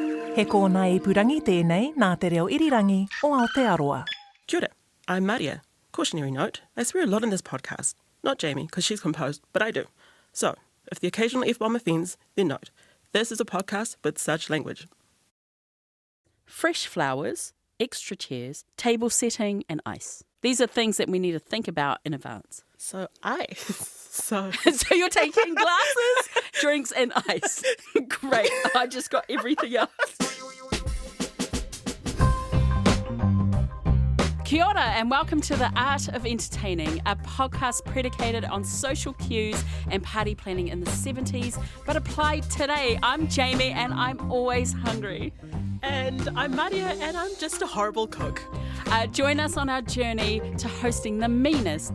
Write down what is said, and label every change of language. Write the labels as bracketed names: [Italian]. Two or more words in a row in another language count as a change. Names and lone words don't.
[Māori] He kōna ipurangi tēnei nā te reo irirangi o Aotearoa. Kia ora, [English] I'm Maria. Cautionary note, I swear a lot in this podcast. Not Jamie, because she's composed, but I do. So, if the occasional F-bomb offends, then note. This is a podcast with such language. Fresh flowers, extra chairs, table setting and ice. These are things that we need to think about in advance. So So you're taking glasses, drinks and ice. Great. I just got everything else. [Māori] Kia ora [English] and welcome to The Art of Entertaining, a podcast predicated on social cues and party planning in the 70s, but applied today. I'm Jamie and I'm always hungry. And I'm Maria and I'm just a horrible cook. Join us on our journey to hosting the meanest,